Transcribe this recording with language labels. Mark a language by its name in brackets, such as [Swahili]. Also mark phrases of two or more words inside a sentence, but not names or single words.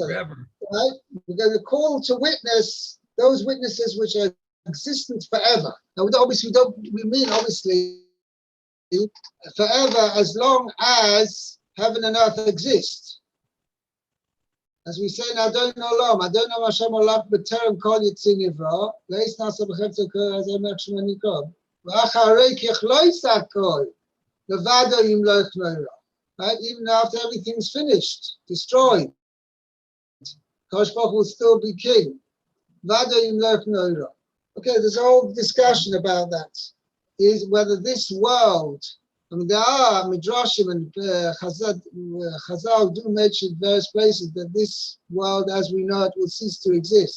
[English] Forever. Right? We're going to call to witness those witnesses which are existent forever. Now, we mean obviously forever as long as heaven and earth exist. As we say in Adon Olam, [Hebrew] אדון השם עולם בטרם כל יציר נברא, לעת נעשה בחפצו כל אזי מלך שמו נקרא, ואחרי ככלות הכל, לבדו ימלוך נורא. [English] Right? Even after everything's finished, destroyed, Kosh Baruch will still be king. [Hebrew] לבדו ימלוך נורא. [English] Okay, there's a whole discussion about that. Is whether this world, I mean, there are Midrashim and Chazal do mention various places that this world as we know it will cease to exist.